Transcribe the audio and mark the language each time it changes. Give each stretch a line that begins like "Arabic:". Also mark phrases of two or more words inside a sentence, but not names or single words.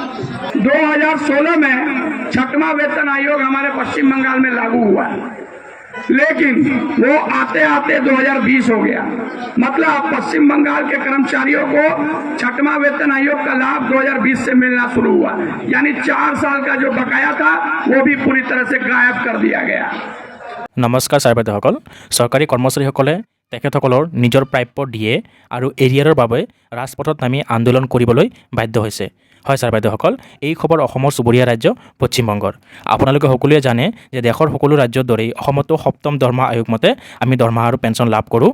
Hindi: 2016 में छठवां वेतन आयोग हमारे पश्चिम बंगाल में लागू हुआ है, लेकिन वो आते आते 2020 हो गया। मतलब पश्चिम बंगाल के कर्मचारियों को छठवां वेतन आयोग का लाभ 2020 से मिलना शुरू हुआ, यानी 4 साल का जो बकाया था वो भी पूरी तरह से गायब कर दिया गया।
Assamese: नमस्कार ছাৰ বাইদেউসকল, চৰকাৰী কৰ্মচাৰীসকলে তেখেতসকলৰ নিজৰ প্ৰাপ্য দিয়ে আৰু এৰিয়াৰৰ বাবে ৰাজপথত নামি আন্দোলন কৰিবলৈ বাধ্য হৈছে। হয় ছাৰ বাইদেউসকল, এই খবৰ অসমৰ চুবুৰীয়া ৰাজ্য পশ্চিমবংগৰ। আপোনালোকে সকলোৱে জানে যে দেশৰ সকলো ৰাজ্যৰ দৰেই অসমতো সপ্তম দৰমহা আয়োগ মতে আমি দৰমহা আৰু পেঞ্চন লাভ কৰোঁ।